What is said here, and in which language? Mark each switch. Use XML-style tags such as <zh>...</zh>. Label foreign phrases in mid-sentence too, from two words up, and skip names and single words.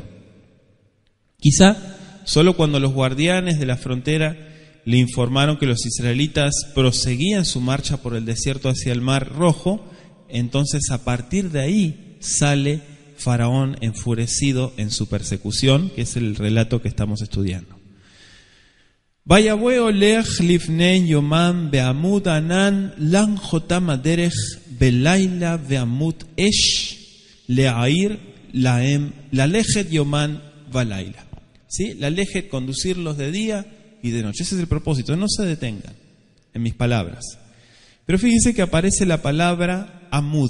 <es>Quizá solo cuando los guardianes de la frontera le informaron que los israelitas proseguían su marcha por el desierto hacia el Mar Rojo, entonces a partir de ahí sale Faraón enfurecido en su persecución, que es el relato que estamos estudiando.</es> <he>ויהוה הולך לפני יומם בעמוד ענן לנחותם הדרך בלילה בעמוד אש להאיר להם ללכת יומם ולילה.</he> <es>¿Sí? Lalechet, conducirlos de día y de noche. Ese es el propósito. No se detengan en mis palabras. Pero fíjense que aparece la palabra amud.</es>